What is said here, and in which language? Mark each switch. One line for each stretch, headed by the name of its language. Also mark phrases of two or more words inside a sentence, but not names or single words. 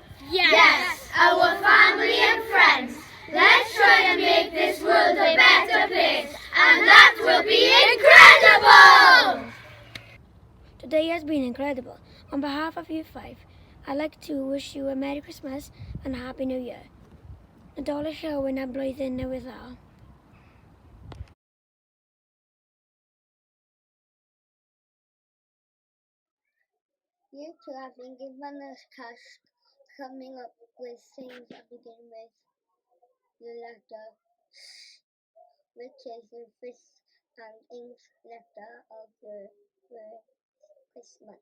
English: Yes, our family and friends. Let's try and make this world a better place, and that will be incredible! Today has been incredible. On behalf of you five, I'd like to wish you a Merry Christmas and a Happy New Year.
Welsh: Nadolig Llywyn a blwyddyn newydd dda.
English: You two have been given a task coming up with things that begin with the letter S, which is the fifth and eighth letter of the word Christmas.